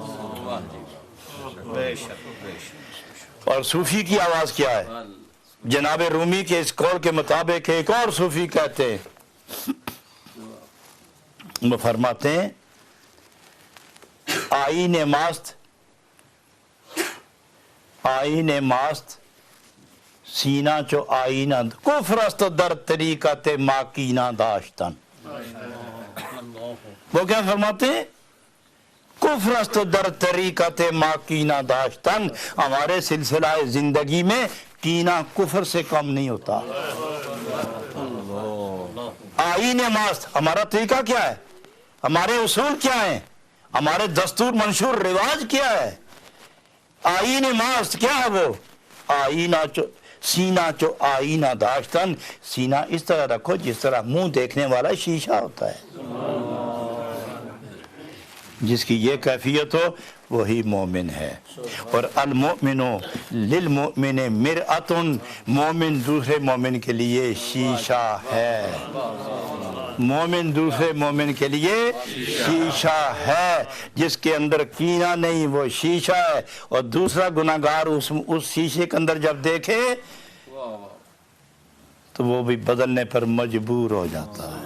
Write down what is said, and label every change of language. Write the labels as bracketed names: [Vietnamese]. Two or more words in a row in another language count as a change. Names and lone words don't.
[Urdu] اور صوفی کی آواز کیا ہے؟ جناب رومی کے اس قول کے مطابق ایک اور صوفی کہتے ہیں، وہ فرماتے ہیں [Persian] آئین ماست سینہ چو آئینہ کفرست در طریقت ماکینہ داشتن. [Urdu] وہ کیا فرماتے ہیں؟ [Persian] کفرست در طریقت ماکینہ داشتن. [Urdu] ہمارے سلسلہ زندگی میں کینہ کفر سے کم نہیں ہوتا. [Persian] آئین ماست [Urdu] ہمارا طریقہ کیا ہے؟ ہمارے اصول کیا ہیں؟ ہمارے دستور منشور رواج کیا ہے؟ [Persian] آئین ماست [Urdu] کیا ہے؟ [Persian] وہ آئینہ چو سینہ چو آئینہ داشتن. [Urdu] سینہ اس طرح رکھو جس طرح منہ دیکھنے والا شیشہ ہوتا ہے. جس کی یہ کیفیت ہو وہی مومن ہے. [Arabic] اور المؤمن للمؤمن مرآۃ، [Urdu] مومن دوسرے مومن کے لیے شیشہ ہے. مومن دوسرے مومن کے لیے شیشہ ہے. جس کے اندر کینہ نہیں وہ شیشہ ہے. اور دوسرا گناہگار اس شیشے کے اندر جب دیکھے تو وہ بھی بدلنے پر مجبور ہو جاتا ہے.